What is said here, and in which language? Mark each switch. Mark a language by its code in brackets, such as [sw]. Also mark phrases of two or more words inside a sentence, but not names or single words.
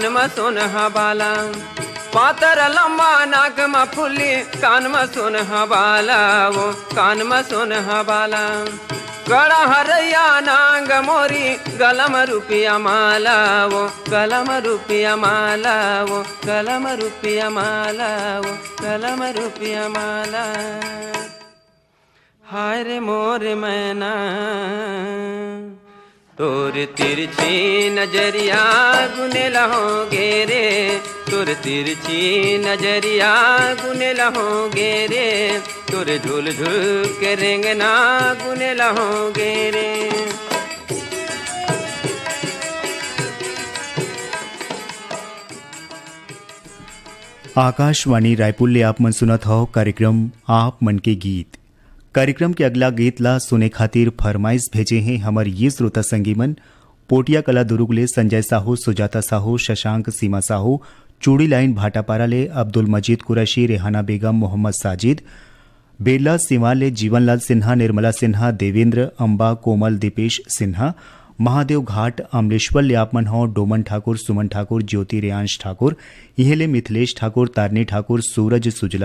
[hne] में सोनहा बाला, पातर लम्बा नाक में फुली, कान में सोनहा बाला, वो कान में सोनहा बाला, गड़ा हरैया नांग मोरी, गलम रुपया माला, वो गलम रुपया माला, वो गलम रुपया माला, वो गलम रुपया माला। हाय रे मोरे मैना तोर तिरछी नजरिया गुने लहोगे रे, तोर तिरछी नजरिया गुने लहोगे रे, तोर झुल झुल के रेंगना गुने लहोगे रे। आकाशवाणी रायपुर ले आप मन सुनत हो कार्यक्रम आप मन के गीत। कार्यक्रम के अगला गीत ला सुने खातिर फरमाइश भेजे हैं हमारे ये श्रोता संगीमन पोटिया कला दुर्ग ले संजय साहू, सुजाता साहू, शशांक, सीमा साहू, चूड़ी लाइन भाटापारा ले अब्दुल मजीद कुरैशी, रेहाना बेगम, मोहम्मद साजिद, बेला सिवान ले जीवनलाल सिन्हा, निर्मला सिन्हा, देवेंद्र, अंबा, कोमल, दीपेश सिन्हा, महादेव घाट, अमलेश्वर ले आपमन हो, डोमन ठाकुर, सुमन ठाकुर, ज्योति रेयांश ठाकुर, इहेले मिथिलेश ठाकुर, तारनी ठाकुर, सूरज सुजला